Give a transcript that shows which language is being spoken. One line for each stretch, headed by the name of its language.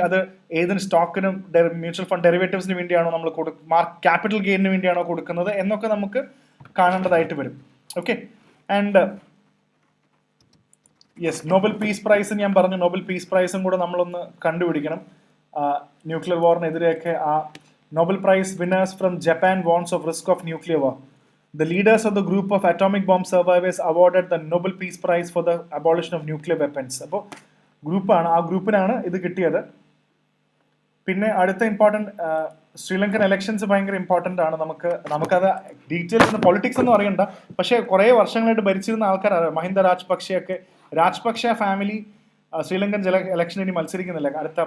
Malayalam: അത് ഏതിന് സ്റ്റോക്കിനും mutual fund ഡെറിവേറ്റീവ്സിന് വേണ്ടിയാണോ നമ്മൾ ക്യാപിറ്റൽ ഗെയിനിന് വേണ്ടിയാണോ കൊടുക്കുന്നത് എന്നൊക്കെ നമുക്ക് കാണേണ്ടതായിട്ട് വരും. Okay. And yes, Nobel peace prize ഞാൻ പറഞ്ഞു. നോബൽ പീസ് പ്രൈസും കൂടെ നമ്മളൊന്ന് കണ്ടുപിടിക്കണം. ന്യൂക്ലിയർ വാറിനെതിരെയൊക്കെ ആ
English: Nobel prize winners from Japan warns of risk of nuclear war. The leaders of the group of atomic bomb survivors awarded the Nobel Peace Prize for the abolition of nuclear weapons.
Malayalam: അപ്പോൾ ഗ്രൂപ്പാണ്, ആ ഗ്രൂപ്പിനാണ് ഇത് കിട്ടിയത്. പിന്നെ അടുത്ത important Sri Lankan elections ഭയങ്കര important ആണ്. നമുക്കത് ഡീറ്റെയിൽസ് പൊളിറ്റിക്സ് ഒന്നും അറിയണ്ട, പക്ഷേ കുറേ വർഷങ്ങളായിട്ട് ഭരിച്ചിരുന്ന ആൾക്കാരാണ്. മഹിന്ദ രാജപക്ഷ ഫാമിലി ശ്രീലങ്കൻ എലക്ഷൻ ഇനി മത്സരിക്കുന്നില്ല അടുത്ത.